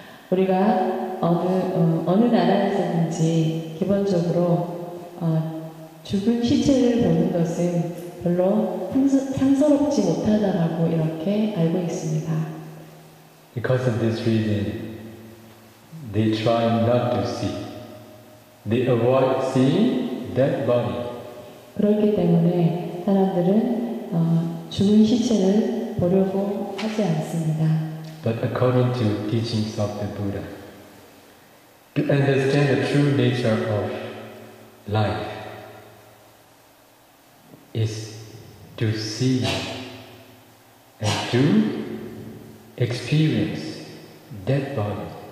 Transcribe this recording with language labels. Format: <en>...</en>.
<ko>우리가 어느 나라에서든지 기본적으로 죽은 시체를 보는 것은 별로 상스럽지 못하다라고 이렇게 알고 있습니다.</ko> <en>Because of this reason, they try not to see. They avoid seeing that body.</en> <ko>그렇기 때문에 사람들은 죽은 시체를 보려고 하지 않습니다.</ko> <en>But according to teachings of the Buddha, to understand the true nature of life is to see and to experience that body.</en>